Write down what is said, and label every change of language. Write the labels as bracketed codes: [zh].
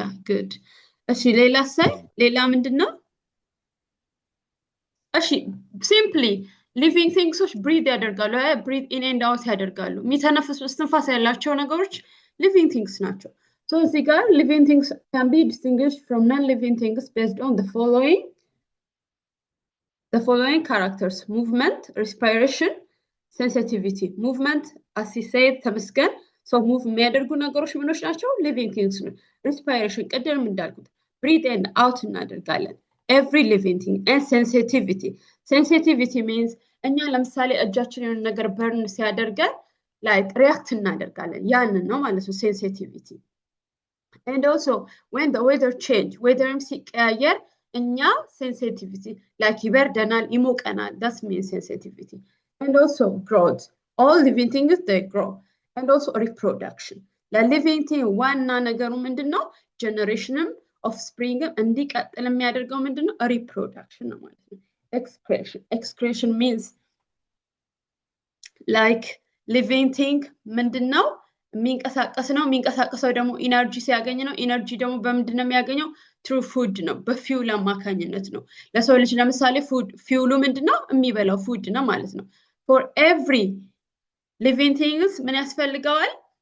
[am] good እሺ ሌላ ምንድነው? [en] እሺ simply living things breathe ያደርጋሉ። breathe in and out ያደርጋሉ። [am] የሚተነፍሱ እስትንፋስ ያላቸው ነገሮች [en] living things ናቸው። so [am] እዚህ ጋር [en] living things can be distinguished from non-living things based on the following characters: movement, respiration, sensitivity. Movement, as he said, ተመስገን so move [am] የሚያደርጉ ነገሮች ምኖች ናቸው? [en] living things ነው። respiration [am] ቀደም እንዳልኩት [en] breathe and out እናደርጋለን every living thing. and sensitivity means [am] እኛ ለምሳሌ እጃችን የሆነ ነገር በርን ሲያደርገን like react እናደርጋለን ያንን ነው ማለት ነው sensitivity. [en] and also when the weather change weatherም ሲቀያየር እኛ sensitivity like [am] ይበርደናል ይሞቀናል [en] that means sensitivity. and also growth, all living things they grow. and also reproduction, la living thing [am] ዋና ነገሩ ምንድነው? generationም offspring እንዲቀጥል የሚያደርገው ምንድነው? [en] reproduction [am] ነው ማለት ነው። [en] excretion means like living thing ምንድነው? [am] የሚንቀሳቀሰው ደግሞ ኢነርጂ ሲያገኝ ነው። ኢነርጂ ደግሞ በምንድነው የሚያገኘው? [en] through food [am] ነው፣ በፊውል አማካኝነት ነው። ለሰው ልጅ ለምሳሌ ፊውሉ ምንድነው? የሚበላው ፉድ ነው ማለት ነው። [en] for every living things [am] ምን ያስፈልገዋል?